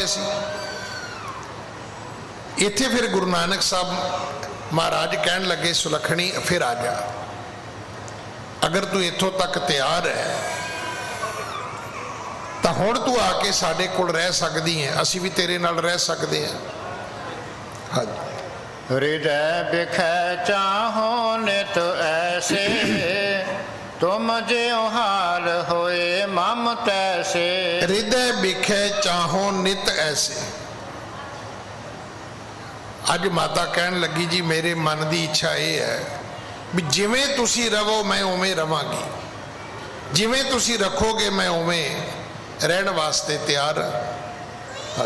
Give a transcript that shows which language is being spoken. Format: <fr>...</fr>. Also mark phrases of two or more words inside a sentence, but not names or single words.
<pa>ਅਸੀ ਇੱਥੇ ਫਿਰ ਗੁਰੂ ਨਾਨਕ ਸਾਹਬ ਮਹਾਰਾਜ ਕਹਨ ਲੱਗੇ ਸੁਲੱਖਣੀ ਫਿਰ ਆ ਜਾ, ਅਗਰ ਤੂ ਇੱਥੋਂ ਤਕ ਤਿਆਰ ਹੈ ਤੋ ਹੁਣ ਤੂ ਆਕੇ ਸਾਡੇ ਕੋਲ ਰਹ ਸਕਦੀ ਹੈ, ਅਸੀ ਭੀ ਤੇਰੇ ਨਾਲ ਰਹ ਸਕਤੇ ਹੈਂ। ਹਾਂ ਜੀ।</pa> <bra>हृदय बिखै चाहो नित ऐसे, तुम ज्यों हाल होए मम तैसे। हृदय बिखै चाहो नित ऐसे।</bra> <pa>ਅੱਜ ਮਾਤਾ ਕਹਨ ਲੱਗੀ ਜੀ ਮੇਰੇ ਮਨ ਕੀ ਇੱਛਾ ਯਹ ਹੈ ਭੀ ਜਿਵੇਂ ਤੁਸੀ ਰਵੋ ਮੈਂ ਉਵੇਂ ਰਵਾਂਗੀ, ਜਿਵੇਂ ਤੁਸੀ ਰੱਖੋਗੇ ਮੈਂ ਉਵੇਂ ਰਹਨ ਵਾਸਤੇ ਤਿਆਰ ਹਾਂ।</pa>